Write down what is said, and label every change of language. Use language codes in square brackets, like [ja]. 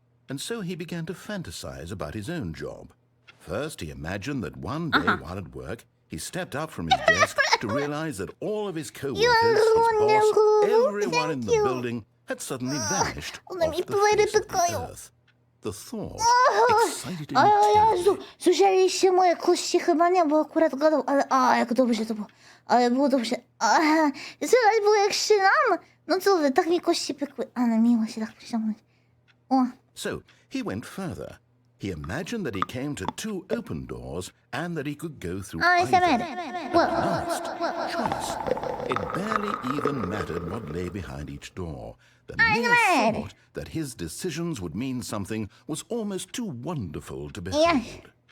[en] And so he began to fantasize about his own job. First, he imagined that one day while at work, he stepped up from his desk to realize that all of his co-workers, his boss, everyone in the building had suddenly vanished off the face of the earth. The thought excited him [pl] O Jezu, [en] terribly. [pl] słyszeliście moje kości? Chyba nie, bo akurat gadał, ale jak dobrze to było. Ale było dobrze. Słychać było jak szynam? No co wy, tak mi kości pykły. Ale miło się tak przyciągnąć. O. [en] So he went further. He imagined that he came to two open doors and that he could go through either. Last choice. It barely even mattered what lay behind each door. The mere thought that his decisions would mean something was almost too wonderful to behold.